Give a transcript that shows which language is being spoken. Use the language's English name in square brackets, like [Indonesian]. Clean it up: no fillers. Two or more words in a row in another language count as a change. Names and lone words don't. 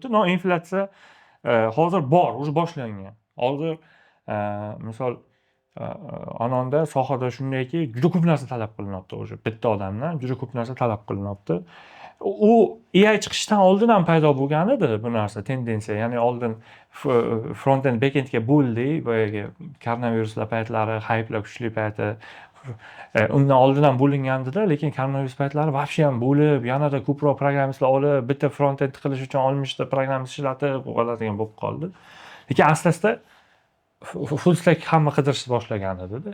[Uzbek] Inflyatsiya hozir bor, o'zi boshlangan. Hozir misol anonda sohada shundayki, juda ko'p narsa talab qilinyapti o'sha bitta odamdan, juda ko'p narsa talab qilinyapti. U AI chiqishdan oldin ham paydo bo'lgan edi bu narsa, tendensiya. Ya'ni oldin front-end, back-endga bo'ldik, boyagi koronaviruslar paytlari, hype'lar kuchli payti. Undan oldin ham bo'lingan-da, lekin koronavirus paytlari вообще ham bo'lib, yanada ko'proq programmistlar olib, bitta front-end qilish uchun 60 ta programmist ishlatib oladigan bo'lib qoldi. Lekin asta-asta [English] full stack [Uzbek] hamma qidirish boshlagan edi-da.